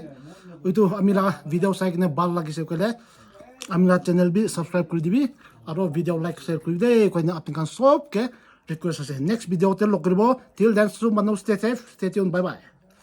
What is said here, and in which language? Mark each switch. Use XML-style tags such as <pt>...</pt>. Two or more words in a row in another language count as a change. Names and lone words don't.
<nag>itu amila video sai kene bal lagise kole amila channel bi subscribe kuri dibi aro video</nag> <en>like share</en> <nag>kuri de koina apni kan sob ke request ase next video te log karibo</nag> <en>till then</en> <nag>so manu</nag> <en>stay safe stay tuned bye bye</en>